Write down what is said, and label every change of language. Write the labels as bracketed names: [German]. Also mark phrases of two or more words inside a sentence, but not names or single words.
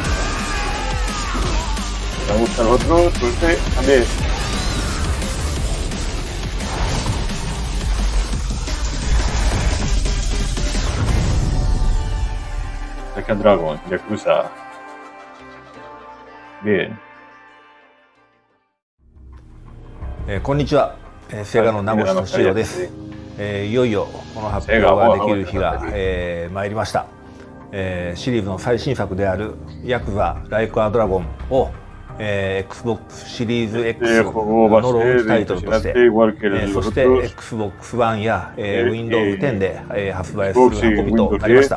[Spanish] Me gustan los otros, pues este también. Like a Dragon, Yakuza. Bien. [Japanese] こんにちは、セガの名越俊郎です。いよいよこの発表ができる日が参りました。シリーズの最新作であるヤクザライクアドラゴンを Xbox シリーズ X のローンチタイトルとして、そして Xbox One や Windows 10で発売する運びとなりました。